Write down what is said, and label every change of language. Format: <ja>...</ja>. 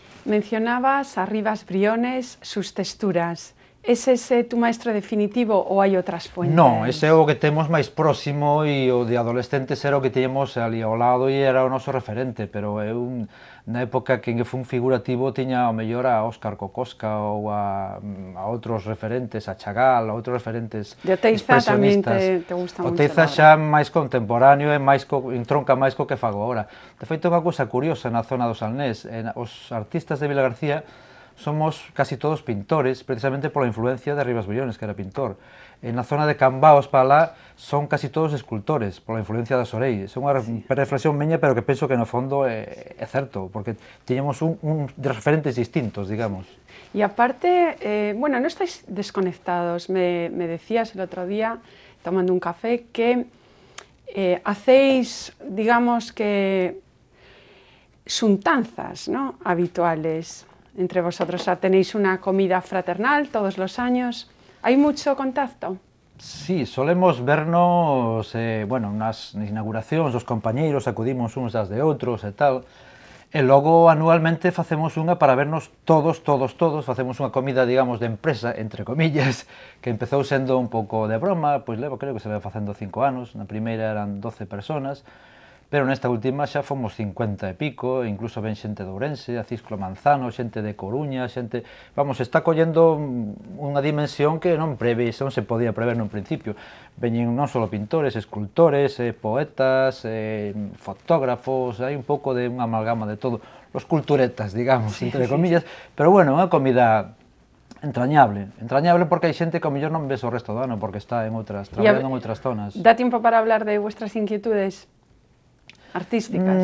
<es>Mencionabas a Rivas Briones, sus texturas. ¿Es ese tu maestro definitivo</es> <gl>ou hai outras</gl> <es>fuentes?</es> <gl>Non, ese é o que temos máis próximo e o de adolescentes era o que teñemos ali ao lado e era o noso referente, pero eu na época que fun figurativo tiña ao mellor a Óscar Kokoschka ou a outros referentes, a Chagall, a outros referentes de Oteiza tamén te gusta moito. Oteiza xa máis contemporáneo e entronca máis co que fago agora. De feito, unha cousa curiosa na zona do Salnés, os artistas de Vilagarcía somos casi todos pintores, precisamente pola influencia de Rivas Briones, que era pintor. Na zona de Cambaos para lá son casi todos escultores, pola influencia da Sorei. É unha reflexión meña, pero que penso que no fondo é certo, porque tiñamos un de referentes distintos, digamos.</gl> <es>Y aparte, bueno, no estáis desconectados. Me decías el otro día, tomando un café, que hacéis, digamos que, suntanzas, ¿no?, habituales. entre vosotros? O sea, ¿tenéis una comida fraternal todos los años? ¿Hay mucho contacto?</es> <gl>Sí, solemos vernos, bueno, nas inauguracións dos compañeiros, acudimos uns das de outros e tal, e logo anualmente facemos unha para vernos todos, facemos unha comida, digamos, de empresa, entre comillas, que empezou sendo un pouco de broma, pois levo, creo que se vai facendo 5 anos, na primeira eran 12 personas, pero nesta última xa fomos 50 e pico, incluso ven xente de Ourense, a Cisclo Manzano, xente de Coruña, xente... Vamos, está collendo unha dimensión que non se podía prever nun principio. Veñen non só pintores, escultores, poetas, fotógrafos, hai un pouco de unha amalgama de todo, os culturetas, digamos, entre comillas, pero bueno, unha comida entrañable porque hai xente que ao mellor non ves o resto do ano porque está en outras, traballando en outras zonas. Dá tempo</gl> <es>para hablar de vuestras inquietudes artísticas?</es>